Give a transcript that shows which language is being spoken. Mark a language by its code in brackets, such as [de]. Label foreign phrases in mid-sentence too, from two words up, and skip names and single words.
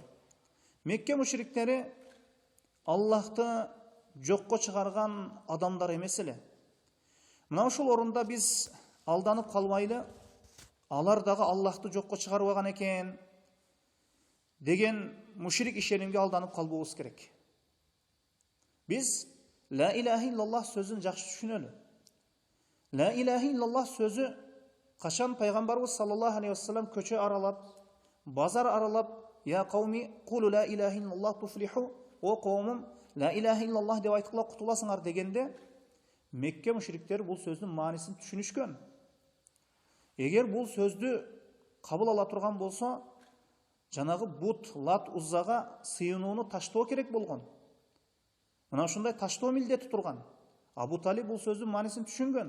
[ky] Мекке мушриктери Аллахты жокко чыгарган адамдар эмес эле. Мына ушул орунда биз алданып калбайлы, алар дагы Аллахты жокко чыгарбаган экен деген мушрик ишенимге алданып калбообуз керек. Биз [ar] لا إله إلا الله [ky] сөзүн жакшы түшүнөлү. [ar] لا إله إلا الله [ky] сөзү качан пайгамбарыбыз [ar] صلى الله عليه وسلم [ky] көчө аралап, базар аралап, [ar] يا قومي قولوا لا إله إلا الله تفلحوا, [ky] о коомум, [ar] لا إله إلا الله [ky] деп айткыла кутуласыңар дегенде, Мекке мушриктер бул сөздүн маанисин түшүнүшкөн. Эгер бул сөздү кабыл ала турган болсо, жанагы Бут, Лат, Уззага сыйынууну таштоо керек болгон. Мына ушундай таштоо милдети турган. Абу Талиб бул сөздүн маанисин түшүнгөн.